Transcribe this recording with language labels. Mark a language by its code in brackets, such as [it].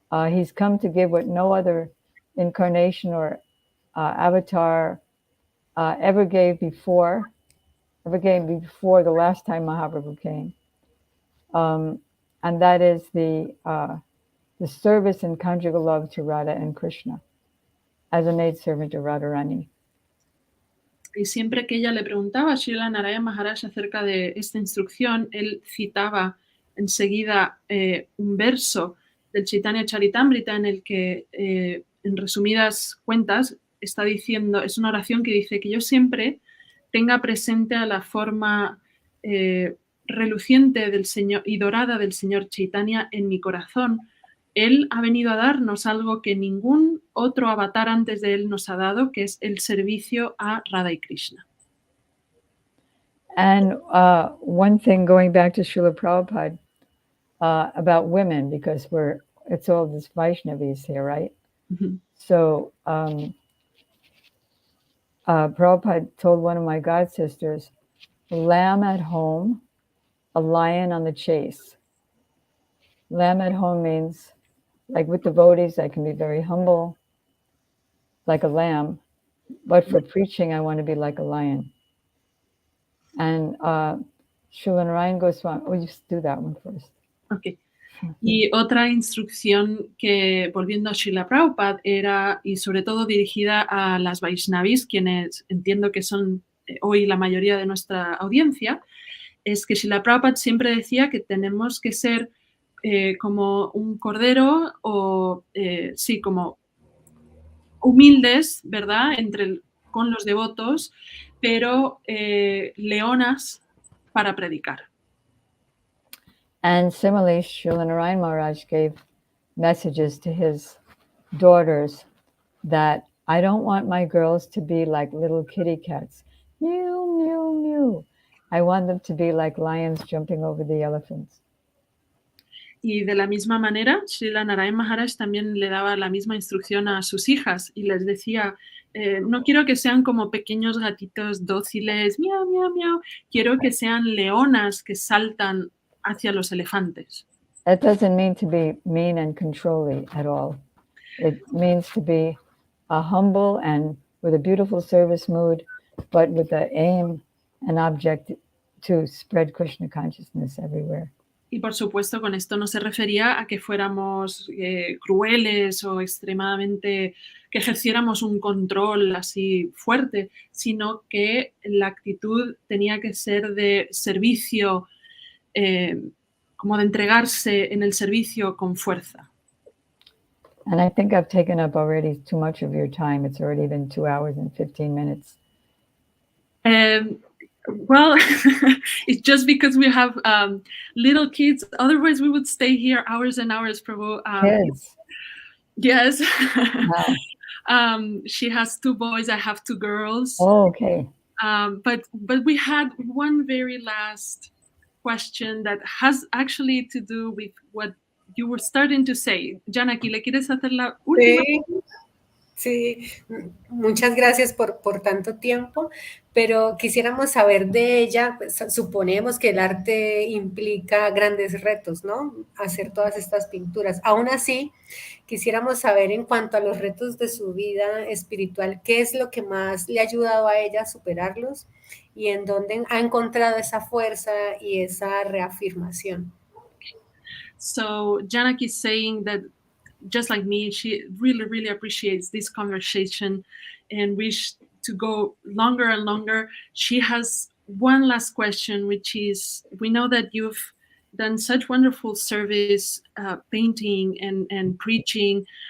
[en] He's come to give what no other incarnation or avatar ever gave before the last time Mahaprabhu came. And that is the service and conjugal love to Radha and Krishna as a maidservant to Radharani. [es] Y siempre que ella le preguntaba a Srila Narayana Maharaj acerca de esta instrucción, él citaba enseguida un verso del Chaitanya Charitamrita en el que, en resumidas cuentas, está diciendo, es una oración que dice que yo siempre tenga presente a la forma reluciente del Señor y dorada del Señor Chaitanya en mi corazón. Él ha venido a darnos algo que ningún otro avatar antes de él nos ha dado, que es el servicio a Radha y Krishna. [en] And one thing, going back to Srila Prabhupada, about women, because it's all this Vaishnavis here, right? Mm-hmm. So Prabhupada told one of my god sisters, a lamb at home, a lion on the chase. Lamb at home means like with devotees, I can be very humble, like a lamb. But for preaching, I want to be like a lion. And Srila Narayana Goswami, oh, you just do that one first. Okay. [es] Y otra instrucción que, volviendo a Srila Prabhupada, era, y sobre todo dirigida a las Vaishnavis, quienes entiendo que son hoy la mayoría de nuestra audiencia, es que Srila Prabhupada siempre decía que tenemos que ser como un cordero o, sí, como humildes, ¿verdad?, con los devotos, pero leonas para predicar. [en] And similarly, Srila Narayana Maharaj gave messages to his daughters that I don't want my girls to be like little kitty cats. Mew, mew, mew. I want them to be like lions jumping over the elephants. [es] Y de la misma manera, Srila Narayana Maharaj también le daba la misma instrucción a sus hijas y les decía, no quiero que sean como pequeños gatitos dóciles, miau, miau, miau, quiero que sean leonas que saltan hacia los elefantes. [en] That doesn't mean to be mean and controlling at all. It means to be humble and with a beautiful service mood, but with the aim and object to spread Krishna consciousness everywhere. [es] Y por supuesto, con esto no se refería a que fuéramos crueles o extremadamente, que ejerciéramos un control así fuerte, sino que la actitud tenía que ser de servicio, como de entregarse en el servicio con fuerza. [en] And I think I've taken up already too much of your time. It's already been 2 hours and 15 minutes. Well, it's just because we have little kids. Otherwise, we would stay here hours and hours, Prabhu. Kids. Yes. Wow. She has 2 boys. I have 2 girls. Oh, okay. But we had one very last question that has actually to do with what you were starting to say. [es] Janaki, ¿le quieres hacer la última? Sí, muchas gracias por tanto tiempo, pero quisiéramos saber de ella, pues, suponemos que el arte implica grandes retos, ¿no? Hacer todas estas pinturas. Aún así, quisiéramos saber en cuanto a los retos de su vida espiritual, ¿qué es lo que más le ha ayudado a ella a superarlos y en dónde ha encontrado esa fuerza y esa reafirmación? [en] So Janaki is saying that just like me, she really, really appreciates this conversation and wish to go longer and longer. She has one last question, which is, we know that you've done such wonderful service, painting and preaching.